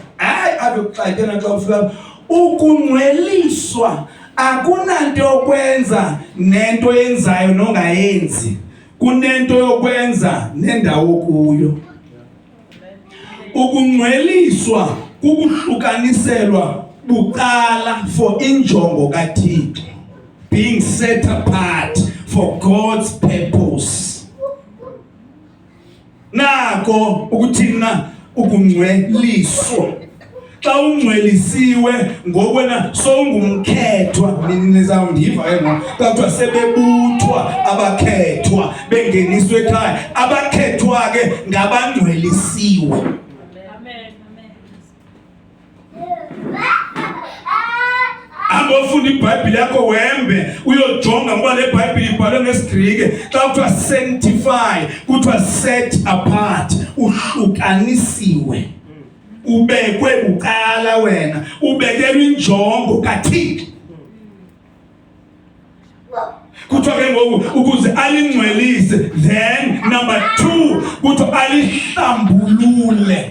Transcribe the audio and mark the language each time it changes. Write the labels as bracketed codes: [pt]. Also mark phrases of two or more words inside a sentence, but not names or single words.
[xh] Hayi akuxakena xa ufika ukungcweliswa akunanto yokwenza nento yenzayo nongayenzi. Kunento yokwenza nendawo kuyo. Ukungcweliswa kukuhlukaniselwa bucala for injongo kaThixo, [en] being set apart for God's purpose. [xh] Nako ukuthina ukungcweliswa. Xa ungcwelisiwe ngokwena sowungumkhethwa, nizawundiva ke ngoku. Kuthiwa sebebuthwa abakhethwa bengeniswe ekhaya. Abakhethwa ke ngabangcwelisiwe. Angofunda iBhayibhile yakho wembe uyojonga ngoba le Bhayibhile ibhalwe ngesiGrike. Xa kuthiwa sanctify, kuthiwa [en] set apart, [xh] uhlukanisiwe. Ubekwe bucala wena, ubekelwe injongo kaThixo. Kuthiwa ke ngoku ukuze alingcwelise, [en] then number 2 [xh] kuthiwa alihlambulule.